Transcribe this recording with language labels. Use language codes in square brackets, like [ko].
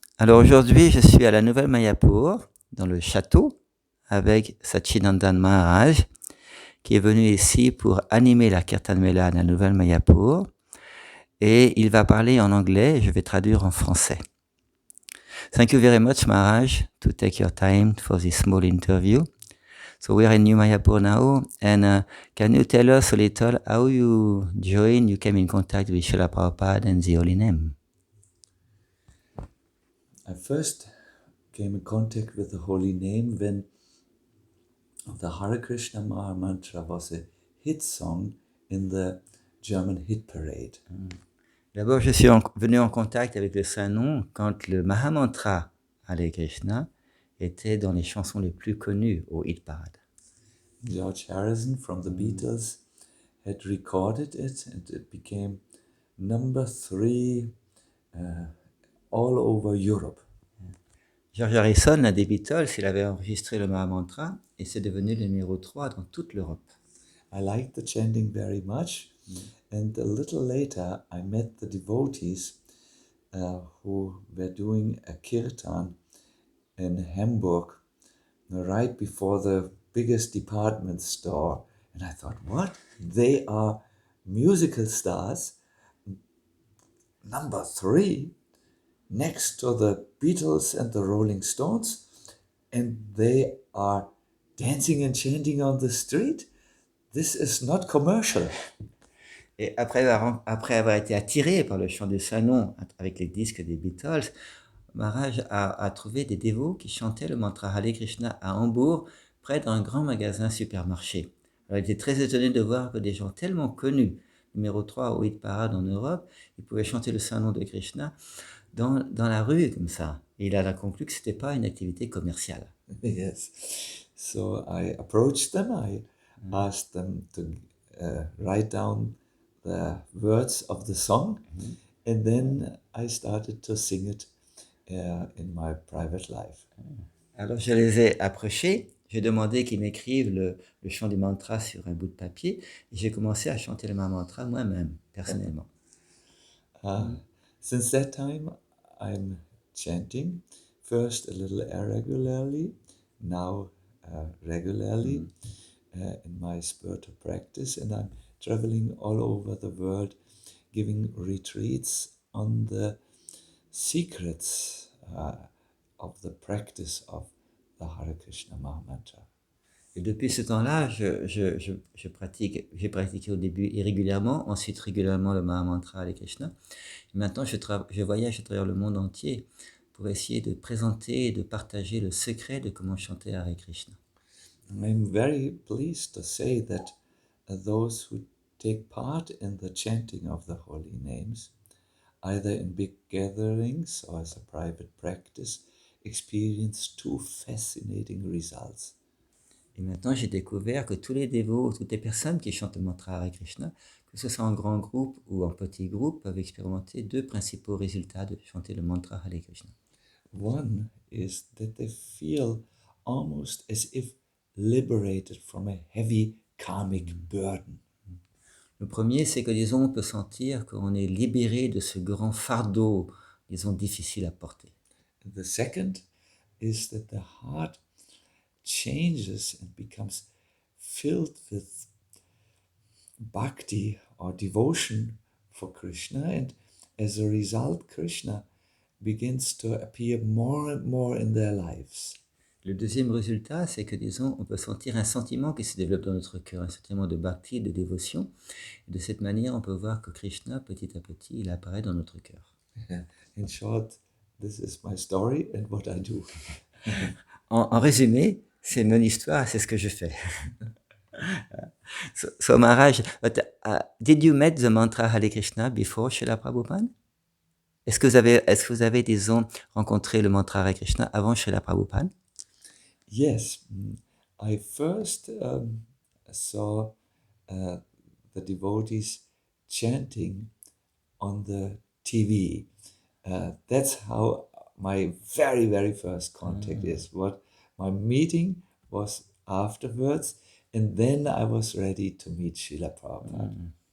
[fr] Alors aujourd'hui, je suis à la Nouvelle Mayapura, dans le château, avec Sacinandana Maharaja, qui est venu ici pour animer la kirtan mela de la Nouvelle Mayapura. Et il va parler en anglais, et je vais traduire en français. [en] Thank you very much, Maharaj, to take your time for this small interview. So we are in New Mayapur now, and can you tell us a little how you came in contact with Srila Prabhupada and the Holy Name? I first came in contact with the Holy Name when the Hare Krishna Maha Mantra was a hit song in the German hit parade. [fr] D'abord, je suis venu en contact avec le Saint Nom quand le Mahamantra Hare Krishna était dans les chansons les plus connues au hit parade. [en] George Harrison from the Beatles had recorded it, and it became number 3 all over Europe. [fr] George Harrison, l'un des Beatles, il avait enregistré le Mahamantra et c'est devenu le numéro 3 dans toute l'Europe. [en] I liked the chanting very much, and a little later I met the devotees who were doing a kirtan in Hamburg right before the biggest department store. And I thought, what? They are musical stars, number 3, next to the Beatles and the Rolling Stones, and they are dancing and chanting on the street? This is not commercial. [fr] Et après avoir été attiré par le chant du Saint Nom avec les disques des Beatles, Maharaj a trouvé des dévots qui chantaient le mantra Hare Krishna à Hambourg, près d'un grand magasin supermarché. Alors, il était très étonné de voir que des gens tellement connus, numéro 3 au hit parade en Europe, ils pouvaient chanter le Saint Nom de Krishna dans la rue comme ça. Et il a conclu que ce n'était pas une activité commerciale. [en] Yes. So I approached them. I asked them to write down the words of the song, and then I started to sing it in my private life. [fr] Alors je les ai approchés, j'ai demandé qu'ils m'écrivent le chant du mantra sur un bout de papier, et j'ai commencé à chanter le mantra moi-même, personnellement. [en] Since that time, I'm chanting, first a little irregularly, now regularly in my spiritual practice, and I'm traveling all over the world giving retreats on the secrets of the practice of the Hare Krishna Maha Mantra. [fr] Et depuis ce temps-là, j'ai pratiqué au début irrégulièrement, ensuite régulièrement le Mahamantra Hare Krishna. Et maintenant, je voyage à travers le monde entier pour essayer de présenter et de partager le secret de comment chanter Hare Krishna. [en] I'm very pleased to say that those who take part in the chanting of the holy names, either in big gatherings or as a private practice, experience 2 fascinating results. [fr] Et maintenant, j'ai découvert que tous les dévots, toutes les personnes qui chantent le mantra Hare Krishna, que ce soit en grand groupe ou en petit groupe, peuvent expérimenter 2 principaux résultats de chanter le mantra Hare Krishna. [en] One is that they feel almost as if liberated from a heavy karmic burden. [fr] Le premier, c'est que, disons, on peut sentir qu'on est libéré de ce grand fardeau, disons, difficile à porter. [en] The second is that the heart changes and becomes filled with bhakti or devotion for Krishna, and as a result, Krishna begins to appear more and more in their lives. [fr] Le deuxième résultat, c'est que, disons, on peut sentir un sentiment qui se développe dans notre cœur, un sentiment de bhakti, de dévotion. Et de cette manière, on peut voir que Krishna, petit à petit, il apparaît dans notre cœur. [en] In short, this is my story and what I do. [fr] En résumé, c'est mon histoire, c'est ce que je fais. [en] So Maharaj, but, did you met the mantra Hare Krishna before Srila Prabhupada? [fr] Est-ce que vous avez, disons, rencontré le mantra Hare Krishna avant Srila Prabhupada? [en] Yes, I first saw the devotees chanting on the TV. That's how my very, very first contact is. What my meeting was afterwards, and then I was ready to meet Srila Prabhupada.